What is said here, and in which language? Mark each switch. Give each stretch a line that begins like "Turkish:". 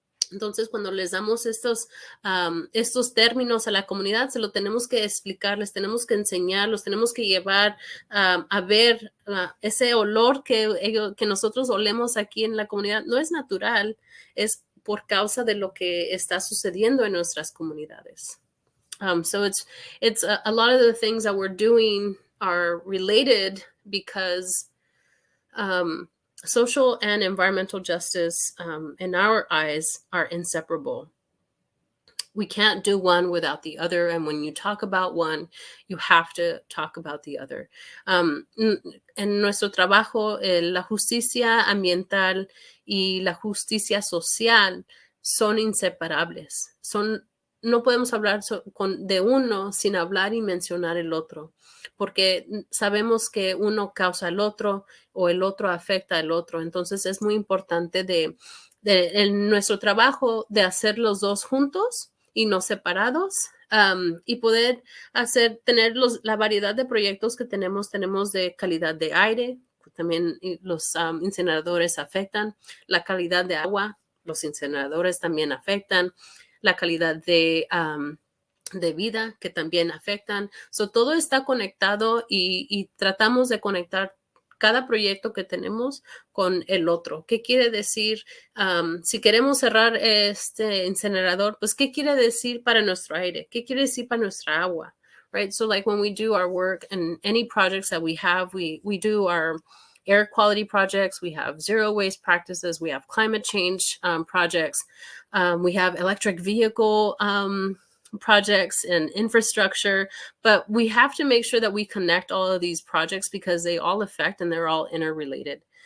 Spanish: Entonces, cuando les damos estos términos a la comunidad, se lo tenemos que explicar, les tenemos que enseñar, los tenemos que llevar a ver ese olor que nosotros olemos aquí en la comunidad. No es natural, es por causa de lo que está sucediendo en nuestras comunidades.
English: So it's a lot of the things that we're doing are related because social and environmental justice, in our eyes, are inseparable. We can't do one without the other. And when you talk about one, you have to talk about the other.
Spanish: En nuestro trabajo, la justicia ambiental y la justicia social son inseparables. No podemos hablar de uno sin hablar y mencionar el otro, porque sabemos que uno causa al otro o el otro afecta al otro. Entonces es muy importante en nuestro trabajo de hacer los dos juntos y no separados, y poder tener la variedad de proyectos que tenemos de calidad de aire. También los incineradores afectan la calidad de agua. Los incineradores también afectan la calidad de vida, que también afectan. So, todo está conectado y tratamos de conectar cada proyecto que tenemos con el otro. ¿Qué quiere decir? Si queremos cerrar este incinerador, pues, ¿qué quiere decir para nuestro aire? ¿Qué quiere decir para nuestra agua?
English: Right? So, like when we do our work and any projects that we have, we do our air quality projects, we have zero waste practices, we have climate change projects, we have electric vehicle projects and infrastructure, but we have to make sure that we connect all of these projects because they all affect and they're all interrelated.